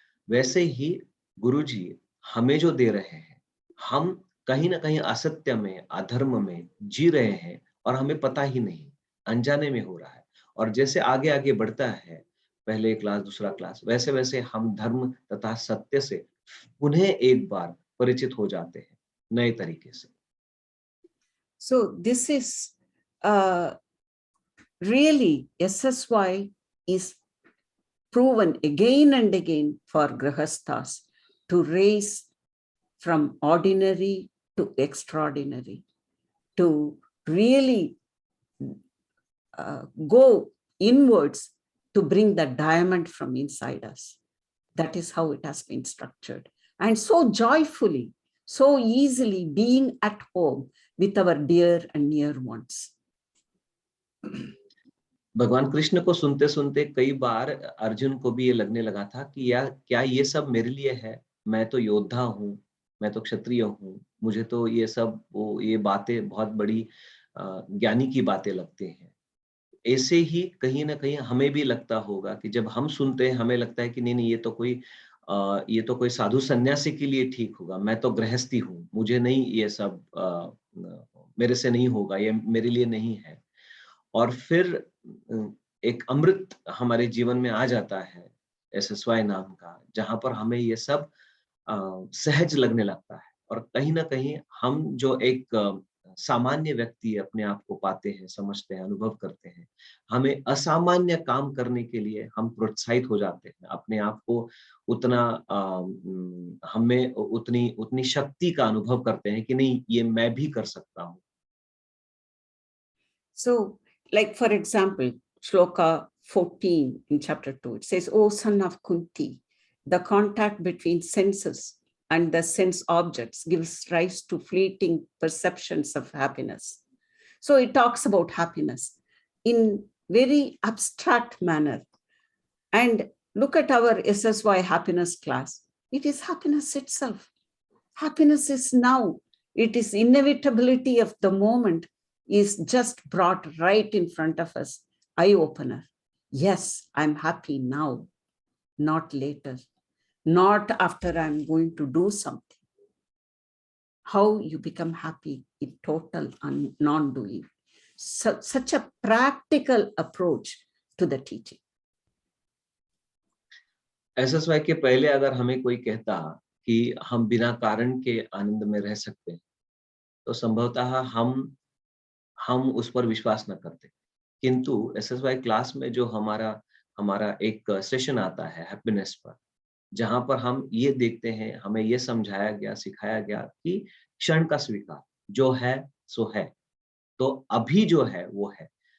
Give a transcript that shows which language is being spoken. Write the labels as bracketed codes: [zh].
[hi] वैसे ही गुरुजी हमें जो दे रहे हैं, हम कहीं ना कहीं असत्य में, अधर्म में जी रहे हैं और हमें पता ही नहीं, अनजाने में हो रहा है। और जैसे आगे आगे बढ़ता है, पहले क्लास, दूसरा क्लास, वैसे वैसे हम धर्म तथा सत्य से पुनः एक बार परिचित हो जाते हैं नए तरीके से। [en] So this is really SSY is proven again and again for grahasthas to raise from ordinary to extraordinary, to really go inwards to bring the diamond from inside us. That is how it has been structured. And so joyfully, so easily being at home with our dear and near ones. [hi] भगवान कृष्ण को सुनते सुनते कई बार अर्जुन को भी ये लगने लगा था कि यार क्या ये सब मेरे लिए है? मैं तो योद्धा हूँ, मैं तो क्षत्रिय हूँ, मुझे तो ये सब ये बातें बहुत बड़ी ज्ञानी की बातें लगती हैं। ऐसे ही कहीं ना कहीं हमें भी लगता होगा कि जब हम सुनते हैं हमें लगता है कि नहीं ये तो कोई साधु सन्यासी के लिए ठीक होगा, मैं तो गृहस्थी हूँ, मुझे नहीं ये सब मेरे से नहीं होगा, ये मेरे लिए नहीं है। और फिर एक अमृत हमारे जीवन में आ जाता है SSY नाम का, जहां पर हमें ये सब सहज लगने लगता है और कहीं ना कहीं हम जो एक सामान्य व्यक्ति अपने आप को पाते हैं, समझते हैं, अनुभव करते हैं, हमें असामान्य काम करने के लिए हम प्रोत्साहित हो जाते हैं, अपने आप को उतना हमें उतनी शक्ति का अनुभव करते हैं कि नहीं ये मैं भी कर सकता हूँ। [en] So, like for example, shloka 14 in chapter 2, it says, O son of Kunti, the contact between senses and the sense objects gives rise to fleeting perceptions of happiness. So it talks about happiness in very abstract manner. And look at our SSY happiness class. It is happiness itself. Happiness is now. It is inevitability of the moment is just brought right in front of us. Eye-opener. Yes, I'm happy now, not later, not after I'm going to do something. how you become happy in total non-doing. So, such a practical approach to the teaching. [hi] SSY के पहले अगर हमें कोई कहता कि हम बिना कारण के आनंद में रह सकते हैं, तो संभवतः हम उस पर विश्वास न करते। किंतु SSY क्लास में जो हमारा एक सेशन आता है हैप्पीनेस पर, जहां पर हम ये देखते हैं, हमें ये समझाया गया, सिखाया गया कि क्षण का स्वीकार, जो है सो है, तो अभी जो है वो है।